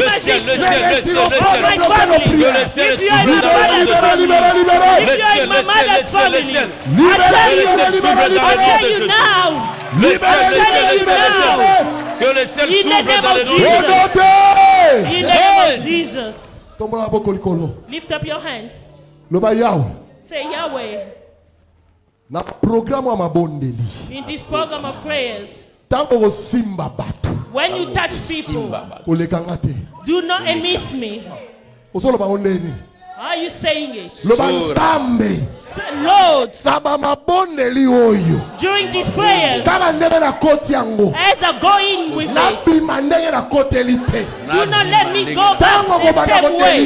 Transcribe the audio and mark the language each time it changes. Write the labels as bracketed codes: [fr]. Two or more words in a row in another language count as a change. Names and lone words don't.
[fr] le ciel s'ouvre dans le nom de Jésus. Le ciel, le ciel, le ciel. Que le ciel s'ouvre dans le nom de Jésus. [en] In the name of Jesus. Lift up your hands. Say Yahweh. [ln] Na programme mabondeli. [en] In this program of prayers. [ln] Tango simba batu. [en] When you touch people, do not miss me. How are you saying it? Lord, during these prayers, as I go in with it, do not let me go back the same way.